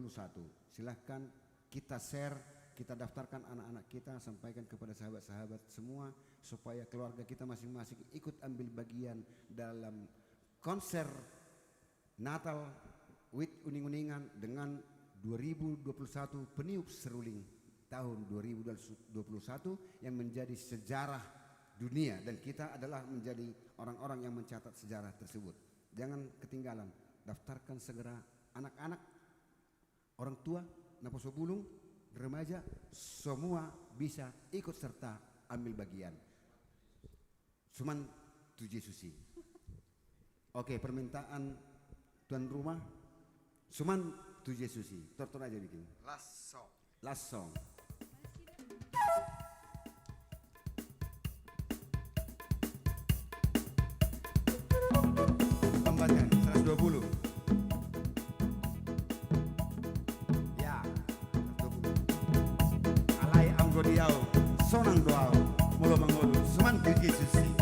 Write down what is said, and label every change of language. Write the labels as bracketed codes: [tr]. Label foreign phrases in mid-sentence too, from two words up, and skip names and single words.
[id] Silahkan kita share, kita daftarkan anak-anak kita, sampaikan kepada sahabat-sahabat semua supaya keluarga kita masing-masing ikut ambil bagian dalam konser Natal with uning-uningan dengan 2021 peniup seruling tahun 2021 yang menjadi sejarah dunia dan kita adalah menjadi orang-orang yang mencatat sejarah tersebut. Jangan ketinggalan, daftarkan segera anak-anak, orang tua, [bbc] naposo bulung, [id] remaja, semua bisa ikut serta ambil bagian. Cuman tujuh susi. Oke, permintaan tuan rumah, cuman tujuh susi. Tortor aja bikin. [en] Last song. [id] Tambahkan 120. Ya, 120. [bbc] Alai anggodiau, sonang doau, mulu mengulu, [id] cuman tujuh susi.